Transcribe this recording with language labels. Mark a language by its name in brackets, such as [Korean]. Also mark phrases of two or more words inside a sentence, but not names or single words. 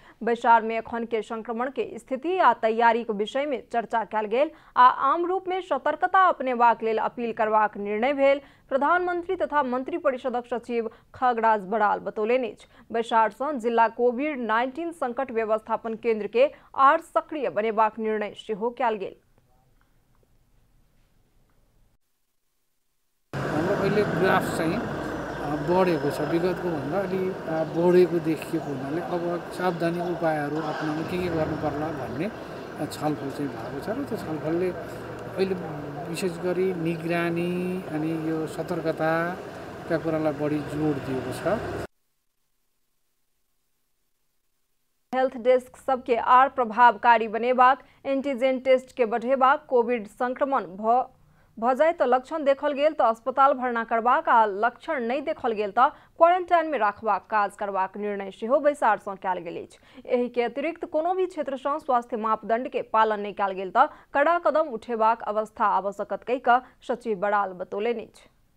[Maithili] बैसार में एखन के संक्रमण के स्थिति आ तैयारी के विषय में चर्चा कयल गेल आ आम रूप में सतर्कता अपनेबाक लेल अपील करबाक निर्णय भेल। प्रधानमंत्री तथा मंत्री परिषदक सचिव खगराज बराल बतौलनि अछि। बैसार सँ जिला कोविड-19 संकट व्यवस्थापन केंद्र के आर सक्रिय बनेबाक निर्णय सेहो कयल गेल। [Nepali] हाम्रो अहिले ग्राफ चाहिँ बढेको छ, विगतको भन्दा अलि बढेको देखिएको हुनाले अब सावधानी उपायहरू अपनाउन के गर्नु पर्ला भन्ने छलफल चाहिँ भएको छ र त्यो छलफलले अहिले विशेष गरी निगरानी अनि यो सतर्कताका कुरालाई बढी जोड दिएको छ। [English] health desk [Maithili] सबके आर प्रभावकारी बनेबाक, [English] antigen test [Maithili] के बढ़ेबाक, कोविड संक्रमण भ जाए तो लक्षण देखल गेल तो अस्पताल भर्ना करबाक आ लक्षण नहीं देखल गेल तो क्वारंटाइन में रखबाक काज करबाक निर्णय सेहो बैसार सँ कयल गेल अछि। एहि के अतिरिक्त कोनो भी क्षेत्र सँ स्वास्थ्य मापदंड के पालन नहीं कयल गेल तो कड़ा कदम उठेबाक अवस्था आवश्यकत कहि कऽ सचिव बराल बतौलनि अछि।